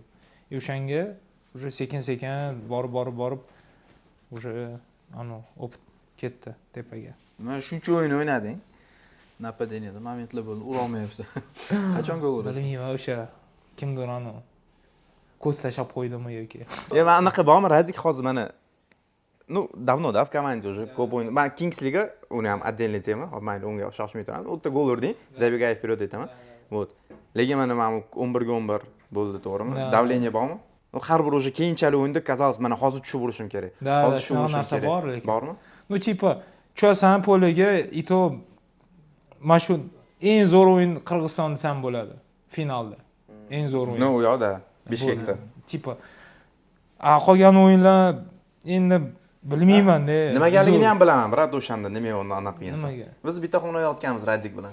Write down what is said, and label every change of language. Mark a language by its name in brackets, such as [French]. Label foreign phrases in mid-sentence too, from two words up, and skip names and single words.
[Uzbek] И o'shanga уже sekin-sekin borib уже opit ketdi tepaga. Men shuncha o'yin o'ynading. Napadeniyada momentlar bo'ldi, ura olmayapsan. Qachon gol urasan? Bilmayman, o'sha kimdir ko'z tashlab qo'ydimi yoki. Men anaqa bormi, Radik hozir mana [Russian] давно в команде уже [Uzbek] ko'p o'yin. Men Kingsliga uni ham отдельный tema, mayli unga shoshmay turaman. U yerda gol urding, [Russian] забегая вперед aytaman. Вот. [Uzbek] Lekin mana 11 ga 11 bo'ldi, to'g'rimi? Давление bormi? Har bir уже keyinchalik o'yinda казалось, mana hozir tushib urishim kerak. Hozir tushib urishim kerak. Bor lekin. Bormi? Tipo, tushasan poliga, и то mana shu eng zo'r o'yin Qirg'iziston desam bo'ladi finalda. Eng zo'r o'yin. U yoqda Bishkekda. Tipo, qolgan o'yinlar endi bilmayman-da. Nimagaligini ham bilaman, brat, o'shanda nima uni anaqa qilgansan. Nimaga? Biz bitta xonada yotganmiz Radik bilan.